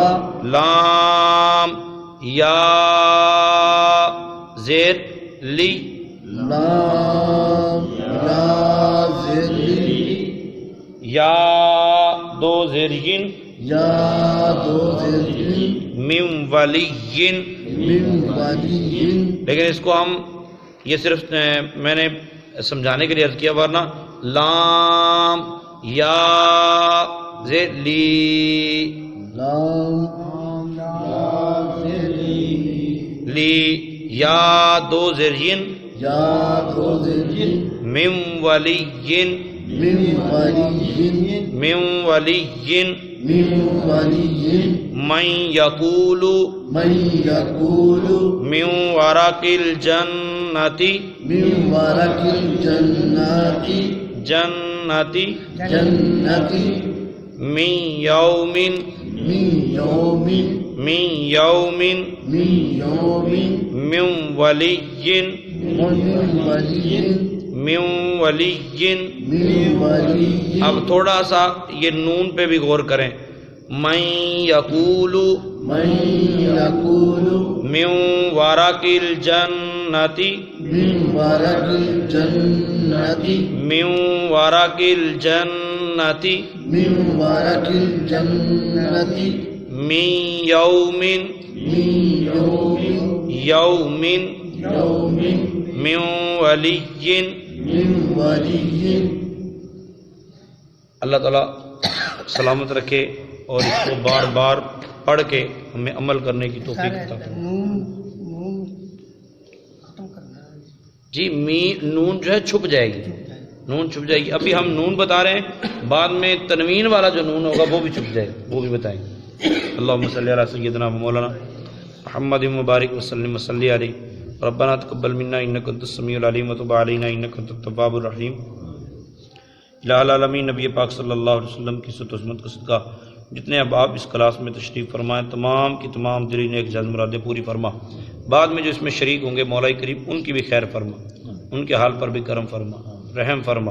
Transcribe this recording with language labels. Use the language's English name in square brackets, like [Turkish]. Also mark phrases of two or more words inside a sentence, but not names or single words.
[Urdu] لام یا زیر لی، لام یا زلی، یا دو زرین، یا دو زلی، میم ولین. [Arabic] من ولی، [Urdu] لیکن اس کو ہم یہ صرف میں نے سمجھانے کے لیے عرض کیا، ورنہ لام یا زیر لی، لام یا زلی، لی یا دو زرین، یا دو زلی، میم ولین، [Arabic] من ولی، من ولین، من ولی، من یقول من یقول من ورق الجنتی، من ورق الجنتی، جنتی، جنتی، من یومن، من یومن، من یومن، من یومن، من ولین، من ولی، من ولین. من ولی. [Urdu] اب تھوڑا سا یہ نون پہ بھی غور کریں. [Arabic] من یقول من یقول من ورق الجنتی، من ورق الجنتی، من ورق الجنتی، من ورق الجنتی، من یومن، من یومن، یومن، یومن، من ولین. من ولی. [Urdu] اللہ تعالیٰ سلامت رکھے اور اس کو بار بار پڑھ کے ہمیں عمل کرنے کی توفیق عطا فرمائے. جی نون جو ہے چھپ جائے گی، نون چھپ جائے گی. ابھی ہم نون بتا رہے ہیں، بعد میں تنوین والا جو نون ہوگا وہ بھی چھپ جائے گا، وہ بھی بتائیں گے. [Arabic] اللہم صلی علی سیدنا و مولانا محمد مبارک وسلم وصلی علیہ. ربنا تقبل منا انک انت السمیع العلیم وتب علینا انک انت التواب الرحیم. [Urdu] الہ العالمین نبی پاک [Arabic] صلی اللہ علیہ وسلم [Urdu] کی ست و عظمت کا صدقہ جتنے احباب اس کلاس میں تشریف فرمائیں، تمام کی تمام دلی نیک جائز مرادیں پوری فرما. بعد میں جو اس میں شریک ہوں گے مولا کریم ان کی بھی خیر فرما، ان کے حال پر بھی کرم فرما، رحم فرما.